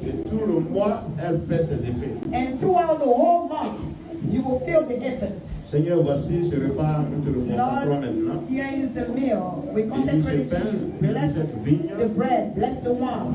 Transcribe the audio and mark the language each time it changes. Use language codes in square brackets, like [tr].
[fr] Et tout le mois, elle fait ses effets. [en] And throughout the whole month, you will feel the effect. [fr] Seigneur, voici ce repas, nous te le consacrons [en] Lord, [fr] maintenant. [en] here is the meal. We consecrate it to you. Bless the bread, bless the wine.